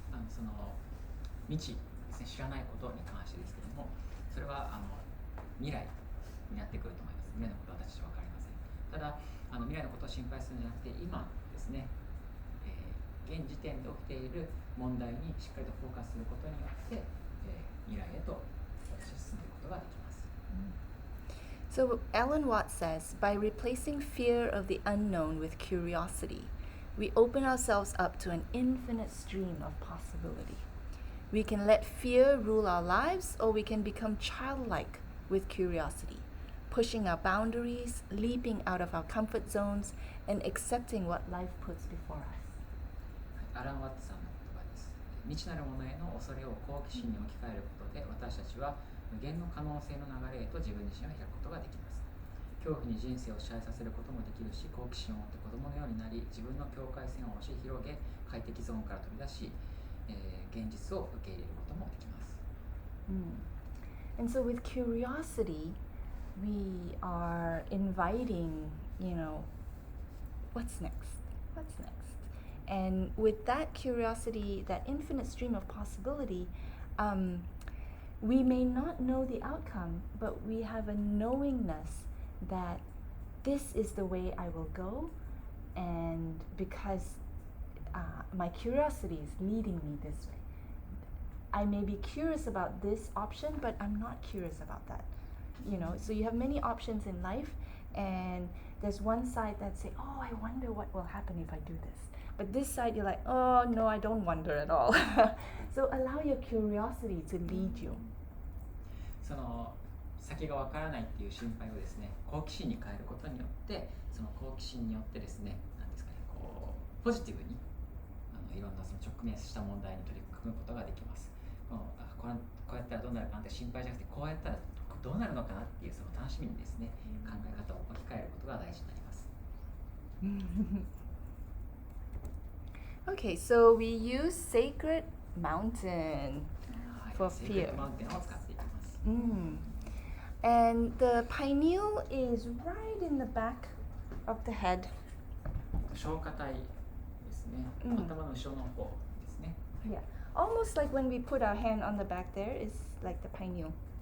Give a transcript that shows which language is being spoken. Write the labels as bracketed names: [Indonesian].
[Japanese] その未知ですね、知らないことに関してですけども、それは未来になってくると思います。未来のことは私は分かりません。ただ未来のことを心配するんじゃなくて、今ですね、現時点で起きている問題にしっかりとフォーカスすることによって、未来へと私は進んでいくことができます。 [English] So Alan Watts says, by replacing fear of the unknown with curiosity, we open ourselves up to an infinite stream of possibility. We can let fear rule our lives, or we can become childlike with curiosity, pushing our boundaries, leaping out of our comfort zones, and accepting what life puts before us. [Japanese] アラン・ワッツさんの言葉です。未知なるものへの恐れを好奇心に置き換えることで、私たちは無限の可能性の流れへと自分自身を開くことができます。恐怖に人生を支配させることもできるし、好奇心を持って子供のようになり、自分の境界線を押し広げ、快適ゾーンから飛び出し、現実を受け入れることもできます。 [English] And so with curiosity, we are inviting, what's next? What's next? And with that curiosity, that infinite stream of possibility, we may not know the outcome, but we have a knowingness that this is the way I will go, and because my curiosity is leading me this way. I may be curious about this option, but I'm not curious about that. So you have many options in life, and there's one side that say, oh, I wonder what will happen if I do this. But this side, you're like, oh, no, I don't wonder at all. So allow your curiosity to lead you. [Japanese] その先がわからないっていう心配をですね、好奇心に変えることによって、その好奇心によってですね、なんですかね、ポジティブにいろんなその直面した問題に取り組むことができます。こうやったらどうなるかなって心配じゃなくて、こうやったらどうなるのかなっていうその楽しみにですね、考え方を置き換えることが大事になります。 [English] Okay, so we use Sacred Mountain for fear. [Japanese] Sacred Mountain を使っていきます。 [English] And the pineal is right in the back of the head. [Japanese] 消化体ですね。頭の後ろの方ですね。 [English] Yeah, almost like when we put our hand on the back there, it's like the pineal.